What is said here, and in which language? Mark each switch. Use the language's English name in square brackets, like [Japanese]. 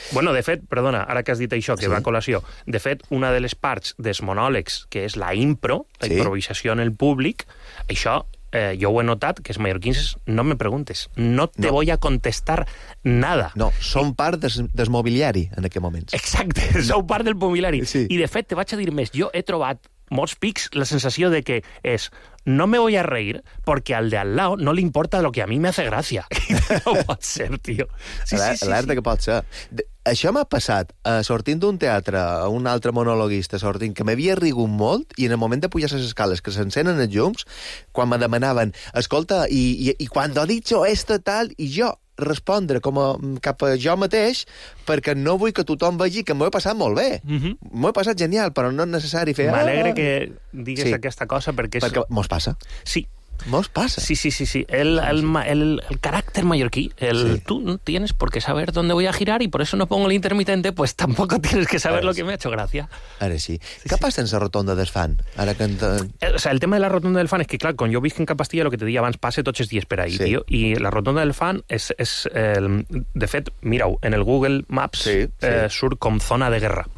[Catalan] Bueno, de fet, perdona, ara que has dit això, que sí? Va a col·lació, de fet, una de les parts dels monòlegs, que és la impro, la improvisació en el públic, això, jo ho he notat, que els mallorquins, [Spanish] no me preguntes, no te voy a contestar nada. [Catalan] No, som part del mobiliari en aquest moment. Exacte, som part del mobiliari. Sí. I de fet, te vaig a dir més, jo he trobat molts pics la sensació de que és... [Spanish] No me voy a reír porque al de al lado no le importa lo que a mí me hace gracia. [Catalan] No pot ser, tío. Alerta que pot ser. Això m'ha passat sortint d'un teatre a un altre monologuista, sortint, que m'havia rigut molt, i en el moment de pujar les escales que s'encenen els llums, quan me demanaven, escolta, i quan ho ha dit jo, este tal, i jo respondre com a, cap a jo mateix, perquè no vull que tothom vegi que m'ho he passat molt bé. Mm-hmm. M'ho he passat genial, però no és necessari fer... M'alegre que digues aquesta cosa, perquè... Perquè mos passa. Sí. Mos passa. Sí, sí, sí, sí. El caràcter mallorquí, [Spanish] tu no tienes por qué saber dónde voy a girar y por eso no pongo el intermitente, pues tampoco tienes que saber lo que me ha hecho gracia. [Catalan] Ara sí. Què passa en la rotonda del fan? Ara que el tema de la rotonda del fan és que, clar, quan jo visc en Capastilla, el que te deia abans, passa tots els dies per ahí, tio, i la rotonda del fan és de fet, mira-ho, en el Google Maps surt com zona de guerra.